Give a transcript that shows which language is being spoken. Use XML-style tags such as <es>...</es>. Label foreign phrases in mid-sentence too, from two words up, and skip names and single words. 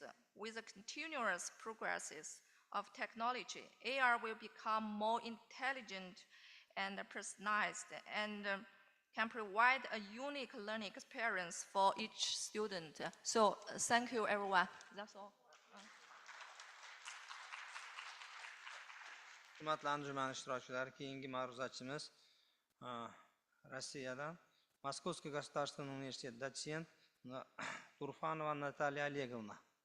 <en>With the continuous progresses of technology, AR will become more intelligent and personalized and can provide a unique learning experience for each student. So thank you, everyone. That's all.</en> <uz>Hurmatli anjuman ishtirokchilari, keyingi ma'ruzachimiz Rossiyadan</uz> <ru>Московский государственный университет доцент</ru> <uz>Turfanova Natalya Olegovna.</uz>